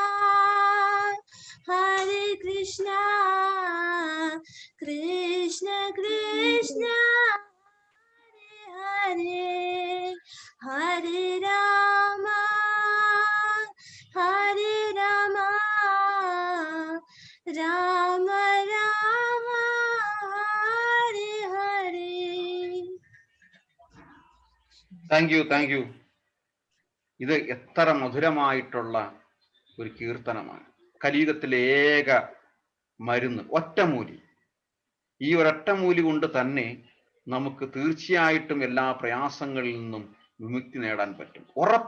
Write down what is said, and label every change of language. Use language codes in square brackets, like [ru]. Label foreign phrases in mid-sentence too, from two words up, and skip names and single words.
[sa] ഹരേ കൃഷ്ണ കൃഷ്ണ കൃഷ്ണ ഹരേ ഹരേ രാമ ഹരേ രാമ രാമ രാമ ഹരേ ഹരേ. [en] Thank you. [ml] ഇത് എത്ര മധുരമായിട്ടുള്ള ഒരു കീർത്തനമാണ്. കലിയുഗത്തിലെ ഏക മരുന്ന് ഒറ്റമൂലി. ഈ ഒരൊറ്റമൂലി കൊണ്ട് തന്നെ നമുക്ക് തീർച്ചയായിട്ടും എല്ലാ പ്രയാസങ്ങളിൽ നിന്നും വിമുക്തി നേടാൻ പറ്റും.